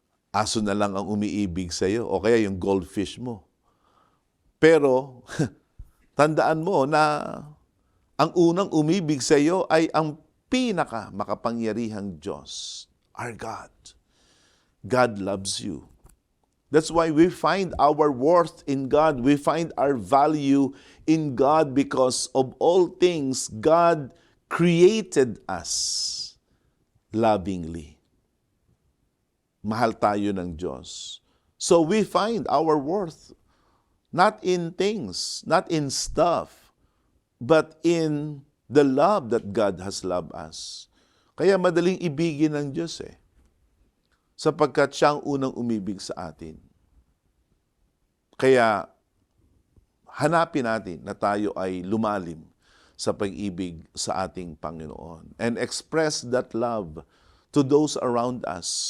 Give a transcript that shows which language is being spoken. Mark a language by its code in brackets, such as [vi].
[tl] Aso na lang ang umiibig sa iyo o kaya yung goldfish mo. Pero, tandaan mo na ang unang umibig sa iyo ay ang pinaka makapangyarihang Diyos, our God. [en] God loves you. That's why we find our worth in God. We find our value in God because of all things, God created us lovingly. [tl] Mahal tayo ng Diyos. [en] So we find our worth not in things, not in stuff, but in the love that God has loved us. [tl] Kaya madaling ibigin ng Diyos sapagkat siya ang unang umibig sa atin. Kaya hanapin natin na tayo ay lumalim sa pag-ibig sa ating Panginoon [en] and express that love to those around us.